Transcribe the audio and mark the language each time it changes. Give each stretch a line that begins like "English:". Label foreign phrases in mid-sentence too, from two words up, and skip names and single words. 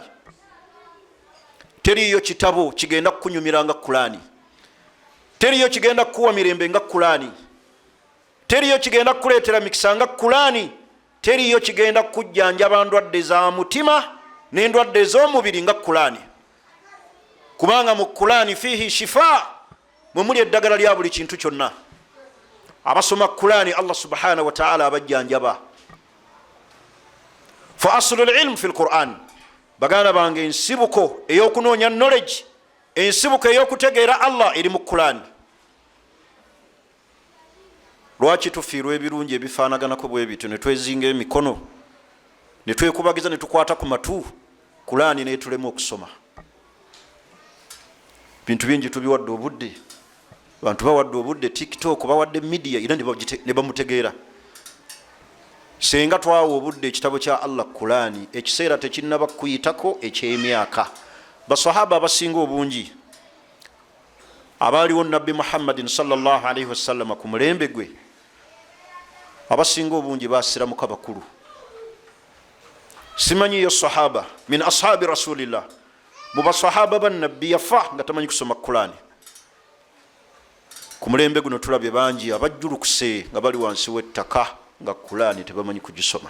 Ganda: Teriyo kitabo kigenda kukunyumira nga kulani, teriyo kigenda kukuwa mirembe nga kulani, teriyo kigenda kukuleetera mikisa nga kulani, teriyo kigenda kukujjanjaba ndwadde za mutima n'endwadde ez'omubiri nga kulani. Kubanga mu kulani
Arabic: فيه شفاء,
Ganda: mwe muli eddagala lya buli kintu kyonna. Abasoma kulani Allah
Arabic: سبحانه وتعالى
Ganda: abajjanjaba.
Arabic: فأصل العلم في القرآن,
Ganda: baganda bange ensibuko ey'okunoonya knowledge, ensibuko ey'okutegeera Allah eri mu kulani. Lwaki tufiirwa ebirungi ebifaanaganako bwe bityo ne twezinga emikono ne twekubagiza ne tukwata ku matu, kulani neetulema okusoma? Bintu bingi tubiwadde obudde, bantu bawadde obudde TikTok, bawadde media era ne bamutegeera. Senga twawa obudde ekitabo kya Allah kulani, ekiseera tekinnaba kuyitako eky'emyaka. Basahaba abasinga obungi abaaliwo nabbi Muhammadin
Arabic: صلى الله عليه وسلم
Ganda: ku mulembe gwe, abasinga obungi basiramuka bakulu. Simanyi yo
Arabic: صحابة من أصحاب رسول الله,
Ganda: mu basahaba ba nabbi yafa nga tamanyi kusoma kulani. Ku mulembe guno tulabye bangi abajjulukuse nga bali wansi w'ettaka nga kulani tebamanyi kugisoma.